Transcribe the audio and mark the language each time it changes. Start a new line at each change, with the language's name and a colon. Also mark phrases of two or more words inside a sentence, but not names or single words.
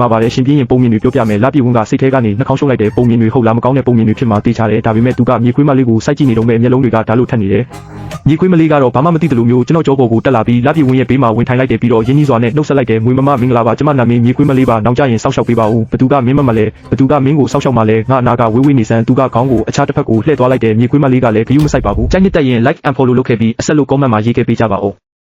Burmese: ပါတယ်ရှင်ပြင်းရင်ပုံမြင်တွေပြောပြမယ်လပြည့်ဝန်းကစိတ်ထဲကနေနှာခေါင်းရှုပ်လိုက်တယ်ပုံမြင်တွေဟုတ်လားမကောင်းတဲ့ပုံမြင်တွေဖြစ်မှတေးချတယ်ဒါပေမဲ့သူကမြေခွေးမလေးကိုစိုက်ကြည့်နေတော့မဲ့မျက်လုံးတွေကဓာတ်လို့ထက်နေတယ်မြေခွေးမလေးကတော့ဘာမှမသိတယ်လို့မျိုးကျွန်တော်ကြောပေါ်ကိုတက်လာပြီးလပြည့်ဝန်းရဲ့ဘေးမှာဝင်ထိုင်လိုက်တယ်ပြီးတော့ရင်းနှီးစွာနဲ့နှုတ်ဆက်လိုက်တယ်မွေမမမင်္ဂလာပါကျမနာမည်မြေခွေးမလေးပါနောက်ကြရင်စောက်ရှောက်ပေးပါဦးဘသူကမင်းမမလဲဘသူကမင်းကိုစောက်ရှောက်မှလဲငါအနာကဝေးနေစမ်းသူကခေါင်းကိုအခြားတစ်ဖက်ကိုလှည့်သွားလိုက်တယ်မြေခွေးမလေးကလည်းဂယုမစိုက်ပါဘူးကြိုက်နှစ်တက်ရင်
English: like and follow
Burmese: လုပ်ခဲ့ပြီးအဆက်လို့ comment မှာရေးခဲ့ပေးကြပါဦး